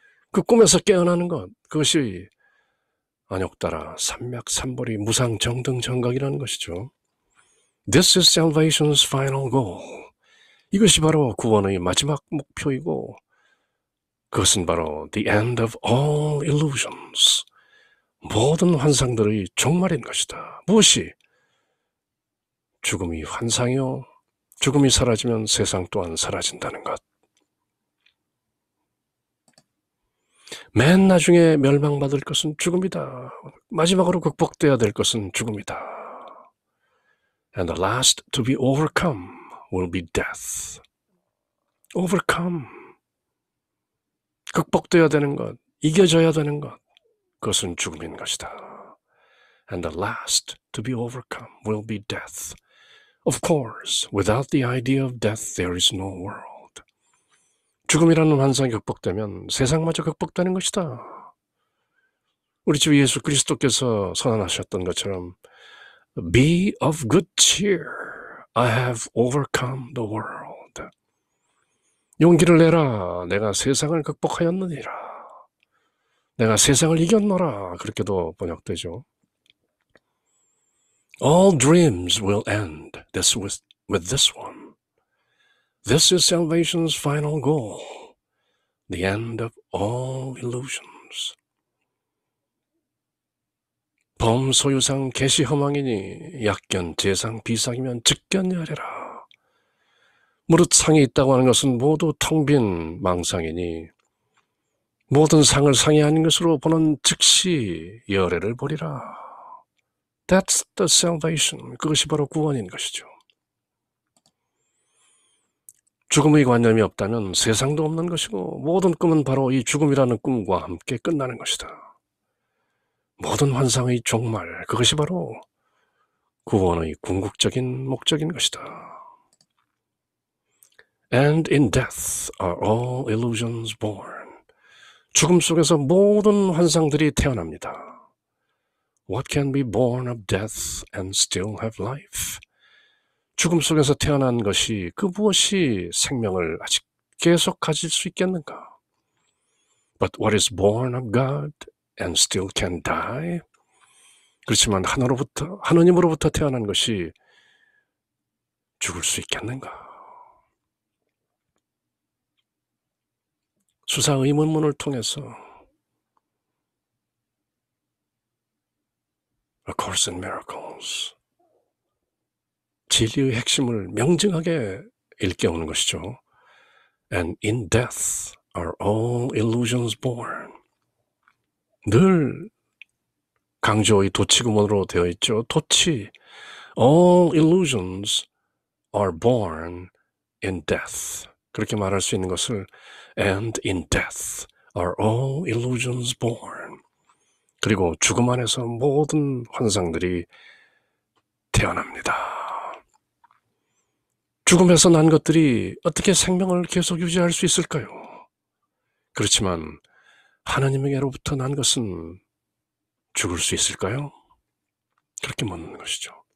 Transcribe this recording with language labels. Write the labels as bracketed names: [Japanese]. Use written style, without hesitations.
[Korean] 그 꿈에서 깨어나는 것, 그것이 안욕따라, 삼맥, 삼보리, 무상, 정등, 정각이라는 것이죠. [English] This is salvation's final goal. [Korean] 이것이 바로 구원의 마지막 목표이고, 그것은 바로 [English] the end of all illusions. [Korean] 모든 환상들의 종말인 것이다. 무엇이? 죽음이 환상이요. 죽음이 사라지면 세상 또한 사라진다는 것. 맨 나중에 멸망받을 것은 죽음이다. 마지막으로 극복돼야 될 것은 죽음이다. [English] And the last to be overcome will be death. overcome. [Korean] 극복돼야 되는 것, 이겨져야 되는 것, 그것은 죽음인 것이다. [English] And the last to be overcome will be death. Of course, without the idea of death, there is no world. [Korean] 죽음이라는 환상이 극복되면 세상마저 극복되는 것이다. 우리 주 예수 그리스도께서 선언하셨던 것처럼 [English] Be of good cheer. I have overcome the world. [Korean] 용기를 내라. 내가 세상을 극복하였느니라. 내가 세상을 이겼노라. 그렇게도 번역되죠. [English] All dreams will end with this one. This is salvation's final goal. The end of all illusions. [Korean] 범 소유상 계시 허망이니 약견 재상 비상이면 즉견여래라. 무릇 상이 있다고 하는 것은 모두 텅 빈 망상이니 모든 상을 상이 아닌 것으로 보는 즉시 열애를 보리라. [English] That's the salvation. [Korean] 그것이 바로 구원인 것이죠. 죽음의 관념이 없다면 세상도 없는 것이고 모든 꿈은 바로 이 죽음이라는 꿈과 함께 끝나는 것이다. 모든 환상의 종말, 그것이 바로 구원의 궁극적인 목적인 것이다. [English] And in death are all illusions born. [Korean] 죽음 속에서 모든 환상들이 태어납니다. [English] What can be born of death and still have life? [Korean] 죽음 속에서 태어난 것이 그 무엇이 생명을 아직 계속 가질 수 있겠는가? [English] But what is born of God and still can die? [Korean] 그렇지만 하느님으로부터 태어난 것이 죽을 수 있겠는가? 수사 의문문을 통해서 A Course in Miracles, 진리의 핵심을 명징하게 일깨우는 것이죠. [English] And in death are all illusions born. [Korean] 늘 강조의 도치구문으로 되어 있죠. 도치. [English] All illusions are born in death. [Korean] 그렇게 말할 수 있는 것을 [English] And in death are all illusions born. [Korean] 그리고 죽음 안에서 모든 환상들이 태어납니다. 죽음에서 난 것들이 어떻게 생명을 계속 유지할 수 있을까요? 그렇지만 하나님에게로부터 난 것은 죽을 수 있을까요? 그렇게 묻는 것이죠.